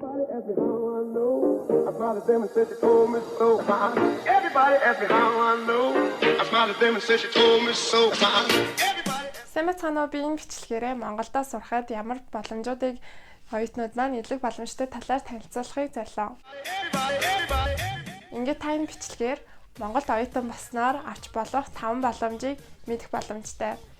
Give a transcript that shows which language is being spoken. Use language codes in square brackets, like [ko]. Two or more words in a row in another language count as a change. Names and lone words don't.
[en] asked me how I know. I smiled at them and said she told me so. Everybody asked me how I know. I smiled at them and said she told me so. [mn] Сайн бацгаана уу, би энэ бичлэгээрээ Монголдо сурахад ямар боломжуудыг оюутнууд маань илүү боломжтой талаар танилцуулахыг зорилоо. Ингээд та энэ бичлэгээр Монголд оюутан болсноор авч болох 5 боломжийг мэдэх боломжтой.